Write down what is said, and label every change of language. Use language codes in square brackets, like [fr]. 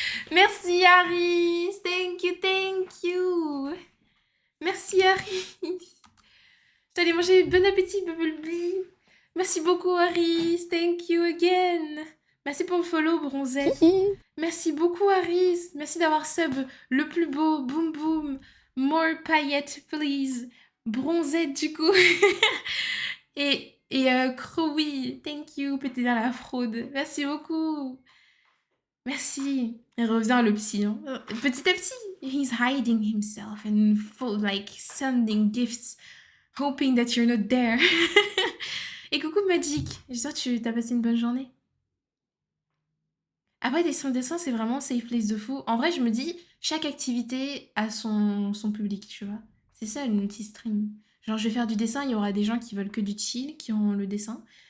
[fr] Merci Harris. [en] Thank you, thank you. [fr] Merci Harris. Allez manger, bon appétit, Bubblebee. Merci beaucoup, Harris. [en] Thank you again. [fr] Merci pour le follow, Bronzette. Merci beaucoup, Harris. Merci d'avoir sub le plus beau. Boum boum. [en] More paillettes, please. [fr] Bronzette, du coup. et Crowy. [en] Thank you, [fr] pété dans la fraude. Merci beaucoup. Merci. Il revient le psy. Hein. Petit à petit, [en] he's hiding himself and full, like sending gifts, hoping that you're not there. [fr] Et coucou Magic. J'espère que tu t'as passé une bonne journée. Après, dessin, c'est vraiment safe place de fou. En vrai, je me dis, chaque activité a son public, tu vois. C'est ça, le multi-stream. Genre, je vais faire du dessin, il y aura des gens qui veulent que du chill, qui auront le dessin.